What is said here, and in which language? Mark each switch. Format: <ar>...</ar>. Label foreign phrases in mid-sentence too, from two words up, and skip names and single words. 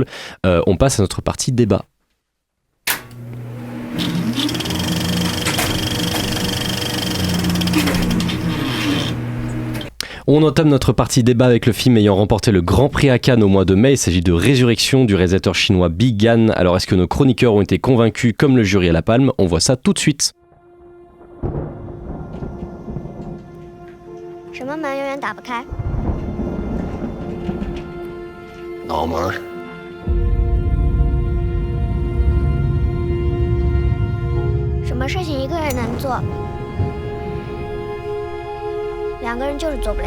<fr>On passe à notre partie débat. On entame notre partie débat avec le film ayant remporté le Grand Prix à Cannes au mois de mai. Il s'agit de Résurrection du réalisateur chinois Bi Gan. Alors est-ce que nos chroniqueurs ont été convaincus comme le jury à la Palme? On voit ça tout de suite.</fr> <zh>什么门永远打不开？脑门。什么事情一个人能做，2个人就是做不了。</zh>